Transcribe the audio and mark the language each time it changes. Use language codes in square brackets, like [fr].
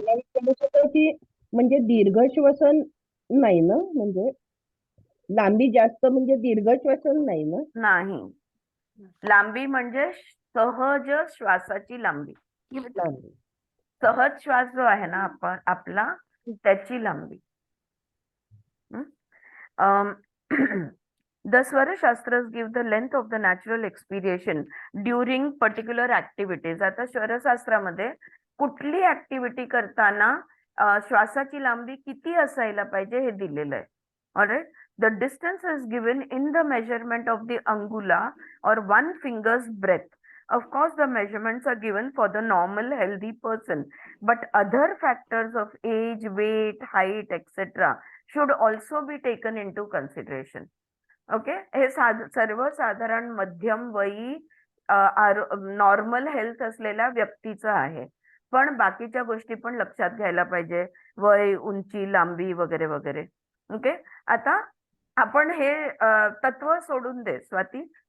[mr] मला विचारायचं होतं की म्हणजे दीर्घ श्वसन नाही ना, म्हणजे लांबी जास्त म्हणजे दीर्घ श्वसन नाही ना? नाही, लांबी म्हणजे सहज श्वासाची लांबी. सहज श्वास जो आहे ना आपला, त्याची लांबी. [en] The Swara Shastras give the length of the natural expiration during particular activities. [mr] आता स्वरशास्त्रामध्ये कुठली ऍक्टिव्हिटी करताना श्वासाची लांबी किती असायला पाहिजे हे दिलेलं आहे. [en] Alright, the distance is given in the measurement of the angula or one finger's breadth. Of course, the measurements are given for the normal healthy person, but other factors of age, weight, height, etc. should also be taken into consideration. [mr] Okay, हे सर्वसाधारण मध्यम वयी normal health असलेल्या व्यक्तीचं आहे, पण बाकीच्या गोष्टी पण लक्षात घ्यायला पाहिजे, वय, उंची, लांबी वगैरे वगैरे. ओके, आता आपण हे तत्व सोडून दे स्वाती.